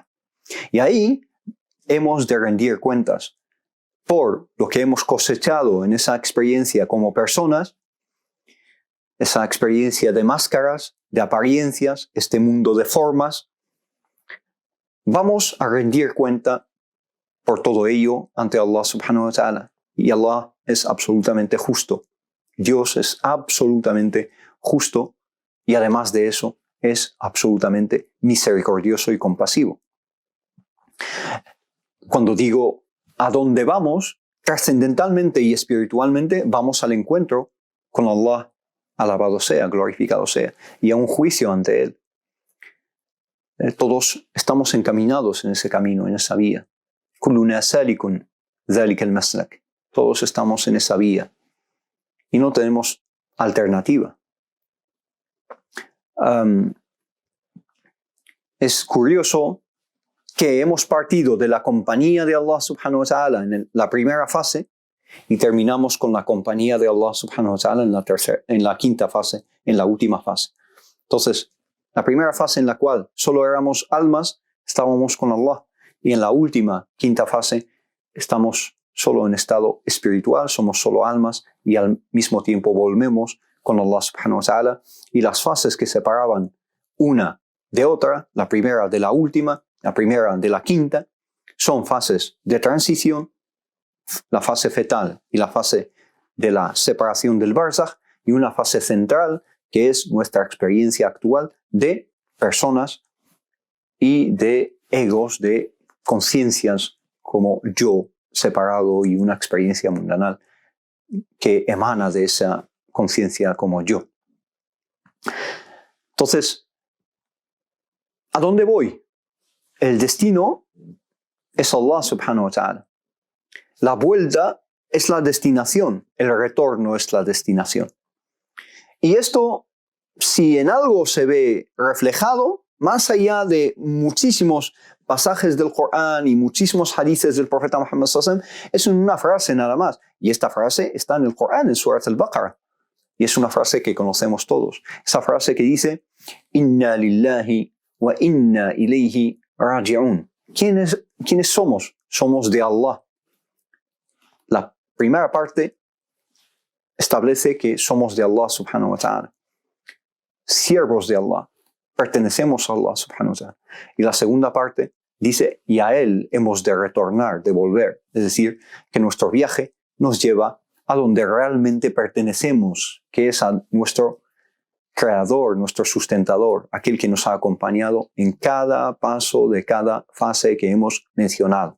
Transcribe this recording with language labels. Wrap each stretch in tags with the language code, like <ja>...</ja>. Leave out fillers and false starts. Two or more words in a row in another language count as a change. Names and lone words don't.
<es>Y ahí hemos de rendir cuentas por lo que hemos cosechado en esa experiencia como personas, esa experiencia de máscaras, de apariencias, este mundo de formas. Vamos a rendir cuenta por todo ello ante Allah</es> <ar>سبحانه وتعالى.</ar> <es>Y Allah es absolutamente justo. Dios es absolutamente justo y además de eso es absolutamente misericordioso y compasivo. Cuando digo a dónde vamos, trascendentalmente y espiritualmente vamos al encuentro con Allah, alabado sea, glorificado sea, y a un juicio ante Él. Todos estamos encaminados en ese camino, en esa vía.</es> <ar>كلنا سالكون ذلك المسلك.</ar> <es>Todos estamos en esa vía y no tenemos alternativa. Es curioso que hemos partido de la compañía de Allah</es> <ar>سبحانه وتعالى</ar> <es>en la primera fase y terminamos con la compañía de Allah</es> <ar>سبحانه وتعالى</ar> <es>en la quinta fase, en la última fase. Entonces, la primera fase en la cual solo éramos almas, estábamos con Allah. Y en la última, quinta fase, estamos solo en estado espiritual, somos solo almas y al mismo tiempo volvemos con Allah</es> <ar>سبحانه وتعالى.</ar> <es>Y las fases que separaban una de otra, la primera de la última, la primera de la quinta, son fases de transición, la fase fetal y la fase de la separación del barzakh, y una fase central que es nuestra experiencia actual de personas y de egos, de conciencias como yo separado y una experiencia mundanal que emana de esa conciencia como yo. Entonces, ¿a dónde voy? El destino es Allah</es> <ar>سبحانه وتعالى.</ar> <es>La vuelta es la destinación, el retorno es la destinación. Y esto, si en algo se ve reflejado, más allá de muchísimos pasajes del Corán y muchísimos hadices del profeta Muhammad</es> <ar>صلى الله عليه وسلم,</ar> <es>es una frase nada más. Y esta frase está en el Corán, en Surat al-Baqarah. Y es una frase que conocemos todos. Esa frase que dice,</es> <ar>إنا لله وإنا إليه راجعون.</ar> <es>¿Quiénes somos? Somos de Allah. La primera parte establece que somos de Allah</es> <ar>سبحانه وتعالى.</ar> <es>Siervos de Allah. Pertenecemos a Allah</es> <ar>سبحانه وتعالى.</ar> <es>Y la segunda parte dice, y a Él hemos de retornar, de volver. Es decir, que nuestro viaje nos lleva a donde realmente pertenecemos, que es a nuestro Creador, nuestro sustentador, aquel que nos ha acompañado en cada paso de cada fase que hemos mencionado.</es>